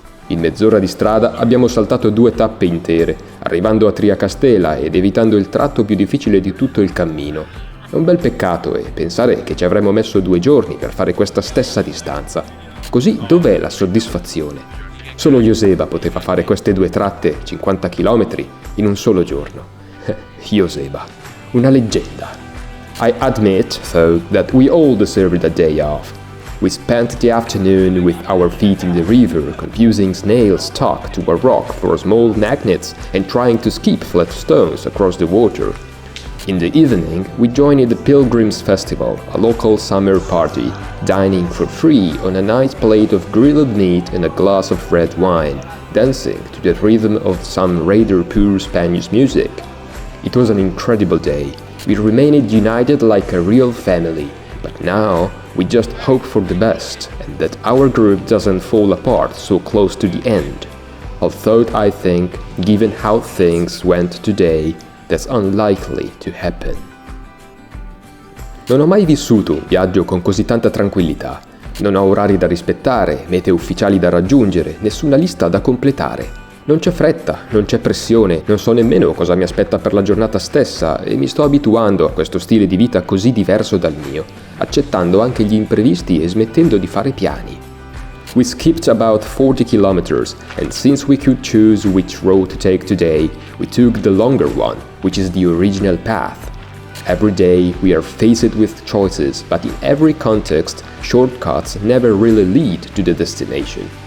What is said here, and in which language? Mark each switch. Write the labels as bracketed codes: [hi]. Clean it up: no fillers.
[it] In mezz'ora di strada abbiamo saltato 2 tappe intere, arrivando a Compostela ed evitando il tratto più difficile di tutto il cammino. È un bel peccato e pensare che ci avremmo messo 2 giorni per fare questa stessa distanza. Così dov'è la soddisfazione? Solo Joseba poteva fare queste 2 tratte, 50 km, in un solo giorno. Joseba, una leggenda. [en] I admit, though, that we all deserved a day off. We spent the afternoon with our feet in the river, confusing snails stuck to a rock for small magnets and trying to skip flat stones across the water. In the evening, we joined the Pilgrims Festival, a local summer party, dining for free on a nice plate of grilled meat and a glass of red wine, dancing to the rhythm of some rather poor Spanish music. It was an incredible day. We remained united like a real family, but now we just hope for the best and that our group doesn't fall apart so close to the end. Although I think, given how things went today, that's unlikely to happen. [it] Non ho mai vissuto un viaggio con così tanta tranquillità. Non ho orari da rispettare, mete ufficiali da raggiungere, nessuna lista da completare. Non c'è fretta, non c'è pressione, non so nemmeno cosa mi aspetta per la giornata stessa e mi sto abituando a questo stile di vita così diverso dal mio, accettando anche gli imprevisti e smettendo di fare piani. [en] We skipped about 40 kilometers, and since we could choose which road to take today, we took the longer one, which is the original path. Every day we are faced with choices, but in every context, shortcuts never really lead to the destination.